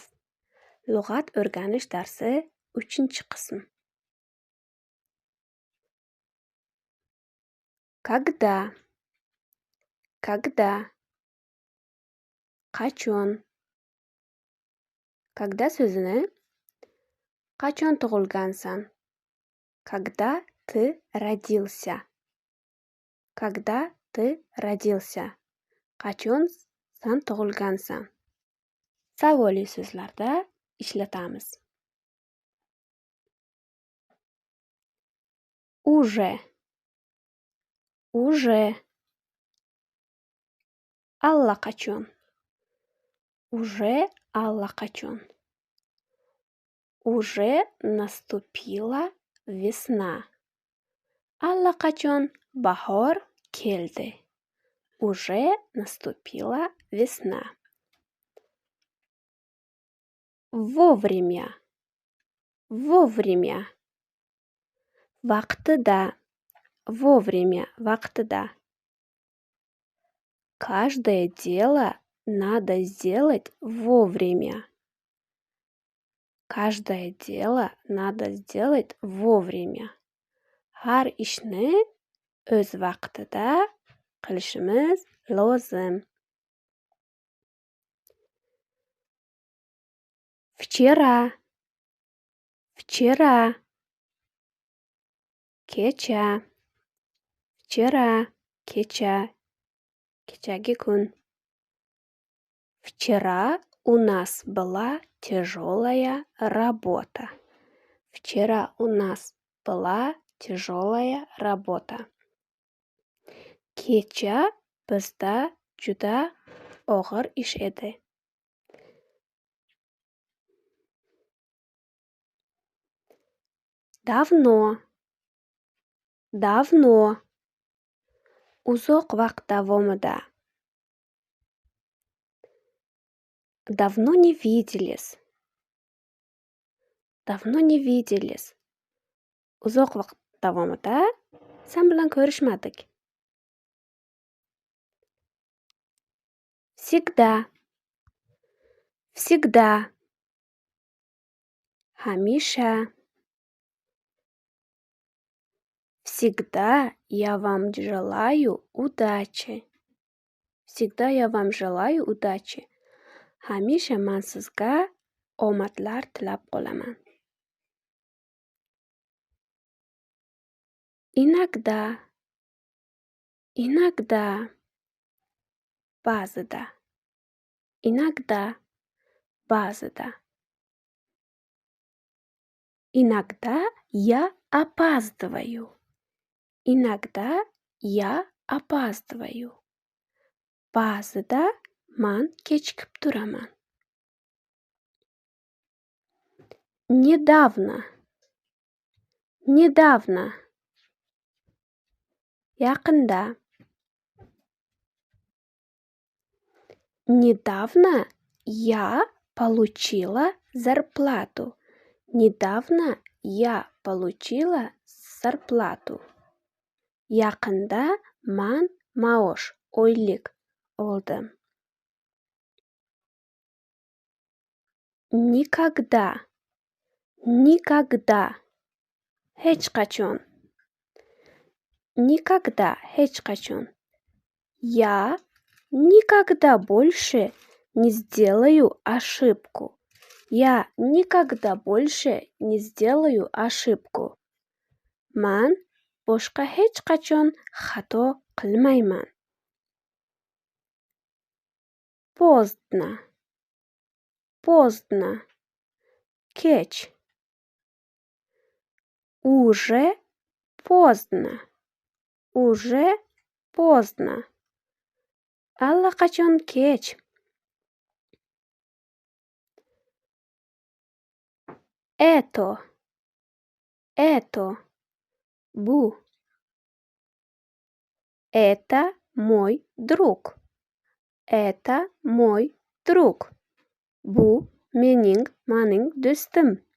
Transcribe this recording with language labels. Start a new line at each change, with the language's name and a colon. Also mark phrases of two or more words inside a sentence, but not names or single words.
Uzbek: Lug'at o'rganish darsi 3-qism.
Russian: Когда?
Uzbek: Qachon? Когда so'zini qachon tug'ilgansan?
Russian: Когда ты родился? Когда ты родился?
Uzbek: Qachon san tug'ilgansan? Savoliy so'zlarda ishlatamiz.
Russian: Уже.
Uzbek: Allaqachon.
Russian: Уже allaqachon. Уже наступила весна.
Uzbek: Allaqachon bahor keldi.
Russian: Уже наступила весна. Вовремя.
Uzbek: Vaqtida. Vaqtida.
Russian: Каждое дело надо сделать вовремя. Каждое дело надо сделать вовремя.
Uzbek: Har ishni o'z vaqtida qilishimiz lozim.
Russian: Вчера.
Uzbek: Kecha. Kechagi kun.
Russian: Вчера у нас была тяжелая работа. Вчера у нас была тяжелая работа.
Uzbek: Kecha bizda juda og'ir ish edi.
Russian: Давно.
Uzbek: Uzoq vaqt davomida.
Russian: Давно не виделись.
Uzbek: Uzoq vaqt davomida sen bilan ko'rishmadik.
Russian: Всегда.
Uzbek: Hamisha.
Russian: Всегда я вам желаю удачи.
Uzbek: Hamisha men sizga omadlar tilab qolaman.
Russian: Inogda.
Uzbek: Ba'zida.
Russian: Иногда я опаздываю.
Uzbek: Ba'zida men kechikib turaman.
Russian: Недавно.
Uzbek: Yaqinda.
Russian: Недавно я получила зарплату.
Uzbek: Yaqinda men maosh, oylik oldim.
Russian: Никогда.
Uzbek: Hech qachon.
Russian: Я никогда больше не сделаю ошибку.
Uzbek: Men boshqa hech qachon xato qilmayman.
Russian: Поздно. Kech. Уже поздно.
Uzbek: Allaqachon kech.
Russian: Это. Bu. Это мой друг.
Uzbek: Bu mening do'stim.